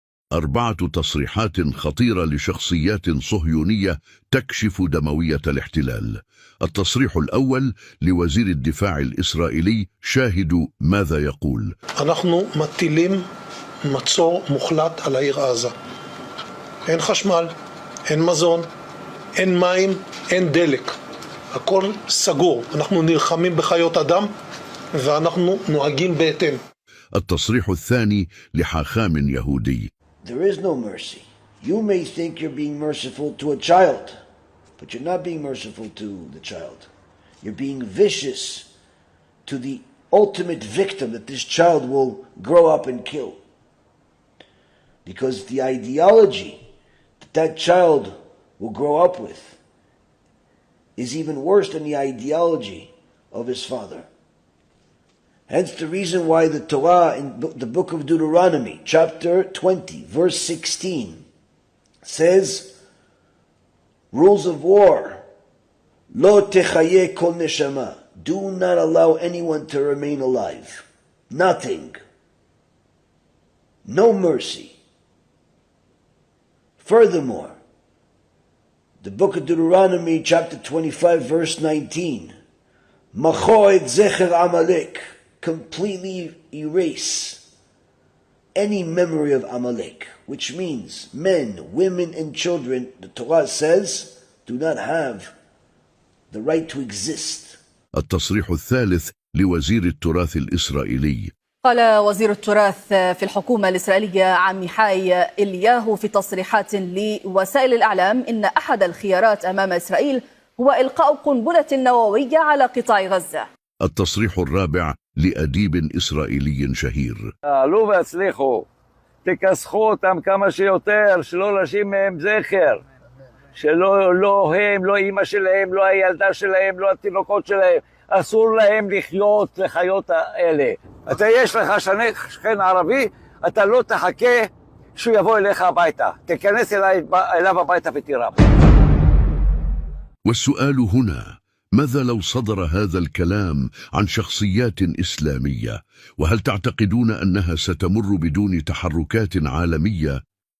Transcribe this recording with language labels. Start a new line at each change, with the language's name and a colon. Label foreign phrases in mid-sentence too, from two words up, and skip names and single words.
Arabic: 4 تصريحات خطيرة لشخصيات صهيونية تكشف دموية الاحتلال. التصريح الأول لوزير الدفاع الإسرائيلي، شاهدوا ماذا يقول:
Hebrew: אנחנו מטילים מצור מוחלט על העיר עזה. אין חשמל, אין מזון, אין מים, אין דלק. הכל סגור. אנחנו נלחמים בחיות אדם ואנחנו נוהגים בהתאם.
Arabic: التصريح الثاني لحاخام يهودي:
English: There is no mercy. You may think you're being merciful to a child, but you're not being merciful to the child. You're being vicious to the ultimate victim that this child will grow up and kill. Because the ideology that that child will grow up with is even worse than the ideology of his father. Hence the reason why the Torah in the book of Deuteronomy, chapter 20, verse 16, says, rules of war,
Hebrew: לא תחיה כל נשמה,
English: do not allow anyone to remain alive. Nothing. No mercy. Furthermore, the book of Deuteronomy, chapter 25, verse 19,
Hebrew: מחה את זכר עמלק,
English: completely erase any memory of Amalek, which means men, women, and children, the Torah says, do not have the right to exist.
Arabic: التصريح الثالث لوزير التراث الإسرائيلي: قال وزير التراث في الحكومة الإسرائيلية عميحاي إلياهو في تصريحات لوسائل الإعلام إن أحد الخيارات أمام إسرائيل هو إلقاء قنبلة نووية على قطاع غزة. التصريح الرابع لأديب إسرائيلي شهير:
Hebrew: עלו והצליחו, תכסחו אותם כמה שיותר, שלא נשאיר מהם זכר, שלא הם, לא אמא שלהם, לא הילדה שלהם, לא התינוקות שלהם, אסור להם לחיות לחיות האלה. אתה יש לך שכן ערבי, אתה לא תחכה שהוא יבוא אליך הביתה, תיכנס אליו הביתה ותירה.
Arabic: والسؤال هنا: ماذا لو صدر هذا الكلام عن شخصيات إسلامية؟ وهل تعتقدون أنها ستمر بدون تحركات عالمية